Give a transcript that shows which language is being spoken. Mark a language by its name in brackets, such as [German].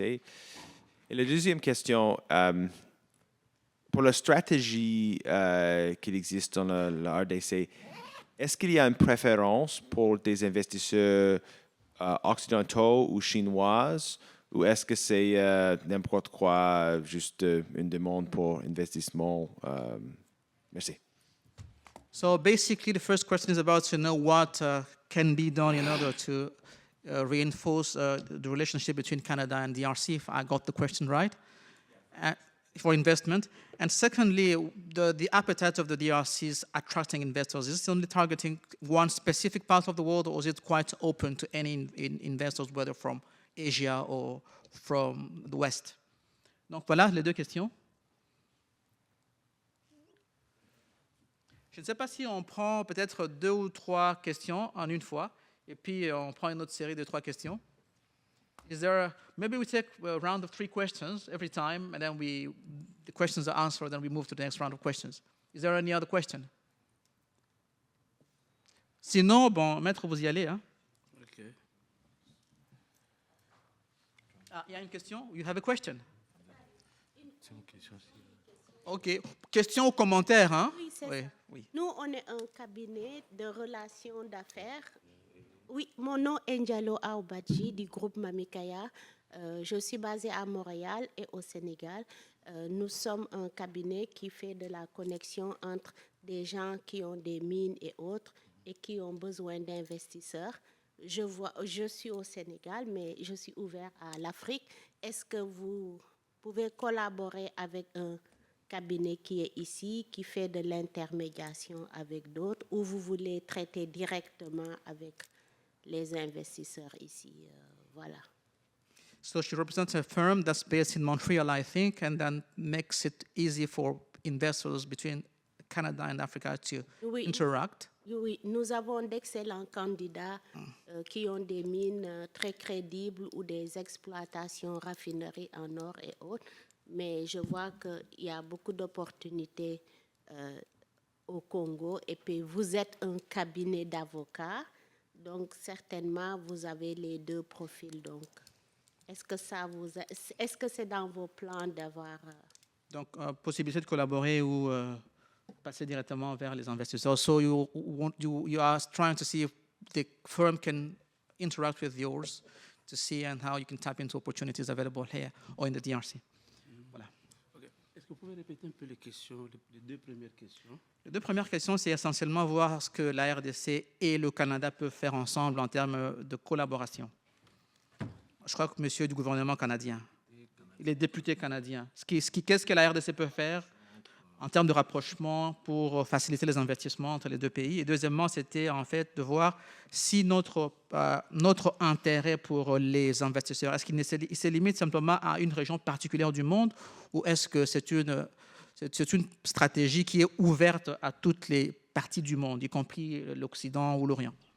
[French] Et la deuxième question, pour la stratégie qui existe dans le RDC, est-ce qu'il y a une préférence pour des investisseurs occidentaux ou chinois, ou est-ce que c'est n'importe quoi, juste une demande pour investissement? Merci. [English] So basically, the first question is about to know what can be done in order to reinforce the relationship between Canada and DRC, if I got the question right, for investment. And secondly, the appetite of the DRC is attracting investors. Is it only targeting one specific part of the world, or is it quite open to any investors, whether from Asia or from the West? [French] Donc voilà les deux questions. Je ne sais pas si on prend peut-être 2 ou 3 questions en une fois, et puis on prend une autre série de 3 questions. [English] Maybe we take a round of 3 questions every time, and then the questions are answered, then we move to the next round of questions. Is there any other question? [French] Sinon, bon, maître, vous y allez. Hein? [English] Okay. [French] Ah, il y a une question? [English] You have a question? [French] OK. Question ou commentaire? Hein? Oui, c'est Oui, ça. oui. Nous, on est un cabinet de relations d'affaires. Oui, mon nom est Njalo Aoubadji du groupe Mamikaya. Je suis basée à Montréal et au Sénégal. Nous sommes un cabinet qui fait de la connexion entre des gens qui ont des mines et autres et qui ont besoin d'investisseurs. Je suis au Sénégal, mais je suis ouvert à l'Afrique. Est-ce que vous pouvez collaborer avec un cabinet qui est ici, qui fait de l'intermédiation avec d'autres, ou vous voulez traiter directement avec les investisseurs ici? Voilà. [English] So she represents a firm that's based in Montreal, I think, and then makes it easy for investors between Canada and Africa to interact. [French] Oui, nous avons d'excellents candidats qui ont des mines très crédibles ou des exploitations raffineries en or et autres, mais je vois qu'il y a beaucoup d'opportunités au Congo, et puis vous êtes un cabinet d'avocats, donc certainement vous avez les deux profils. Donc, est-ce que c'est dans vos plans d'avoir... Donc, possibilité de collaborer ou passer directement vers les investisseurs. [English] So you are trying to see if the firm can interact with yours to see and how you can tap into opportunities available here or in the DRC. [French] Voilà. Okay. Est-ce que vous pouvez répéter un peu les questions, les deux premières questions? Les deux premières questions, c'est essentiellement voir ce que la RDC et le Canada peuvent faire ensemble en termes de collaboration. Je crois que monsieur est du gouvernement canadien. Il est député canadien. Qu'est-ce que la RDC peut faire en termes de rapprochement pour faciliter les investissements entre les deux pays? Et deuxièmement, c'était en fait de voir si notre intérêt pour les investisseurs, est-ce qu'il se limite simplement à une région particulière du monde ou est-ce que c'est une stratégie qui est ouverte à toutes les parties du monde, y compris l'Occident ou l'Orient?